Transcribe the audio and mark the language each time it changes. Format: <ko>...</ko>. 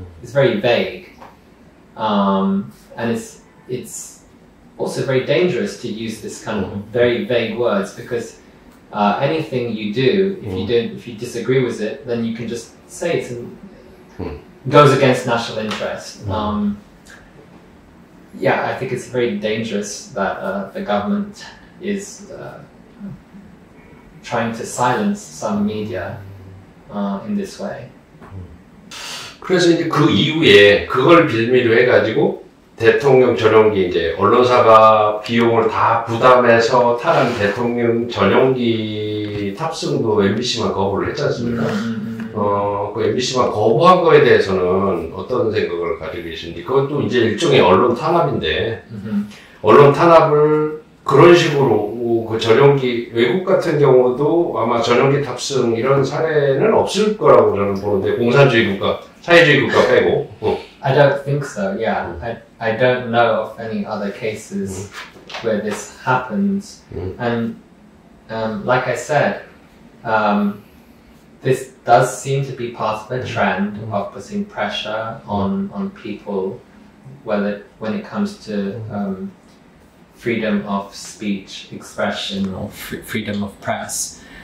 <en>It's very vague, and it's also very dangerous to use this kind of very vague words, because anything you do, if you disagree with it, then you can just say it goes against national interest. Yeah, I think it's very dangerous that the government is trying to silence some media in this way.</en> <ko>그래서 이제 그 이후에 그걸 빌미로 해가지고 대통령 전용기 이제 언론사가 비용을 다 부담해서 타는 대통령 전용기 탑승도 MBC만 거부를 했지 않습니까? 그 MBC만 거부한 거에 대해서는 어떤 생각을 가지고 계신지. 그것도 이제 일종의 언론 탄압인데 언론 탄압을 그런 식으로 그 전용기 외국 같은 경우도 아마 전용기 탑승 이런 사례는 없을 거라고 저는 보는데 공산주의 국가, 사회주의 국가 빼고.</ko> <en>I don't think so. Yeah, I don't know of any other cases where this happens. And like I said, this does seem to be part of a trend of putting pressure on people, when it comes to freedom of speech, expression, or freedom of press.</en>